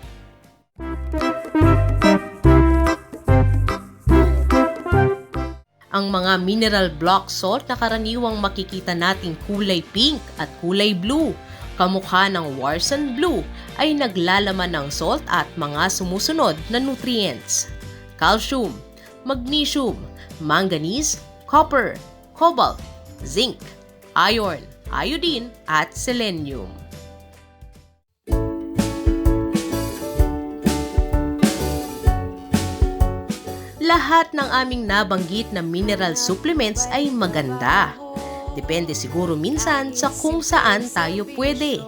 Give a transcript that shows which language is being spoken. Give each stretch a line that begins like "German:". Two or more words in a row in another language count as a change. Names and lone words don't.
Filipino: Ang mga
English: mineral block salt
Filipino: na karaniwang makikita nating kulay pink at kulay blue, kamukha ng Warsan Blue, ay naglalaman ng salt at mga sumusunod na nutrients:
English: calcium, magnesium, manganese, copper, cobalt, zinc, iron, iodine
Filipino: at selenium. Lahat ng aming nabanggit na
English: mineral supplements
Filipino: ay maganda. Depende siguro minsan sa kung saan tayo pwede.